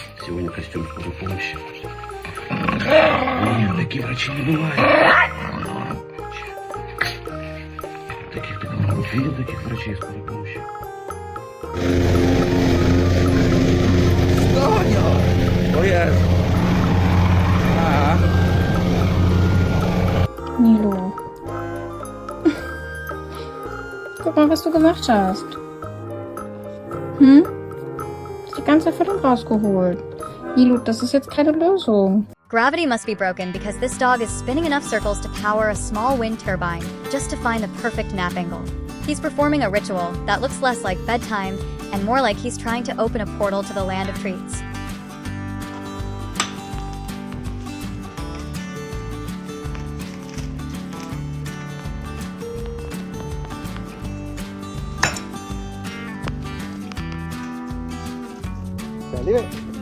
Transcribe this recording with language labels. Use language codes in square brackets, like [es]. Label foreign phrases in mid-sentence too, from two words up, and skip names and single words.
[ru] сегодня костюм скорой помощи. Нет, такие врачи не бывают. Таких ты видел, таких врачей скорой помощи? [en] Oh yes. [de] Nilo. Guck mal, was du gemacht hast. Hast die ganze Füllung rausgeholt. Nilo, das ist jetzt keine Lösung. [en] Gravity must be broken because this dog is spinning enough circles to power a small wind turbine just to find the perfect nap angle. He's performing a ritual that looks less like bedtime and more like he's trying to open a portal to the land of treats. Leave it.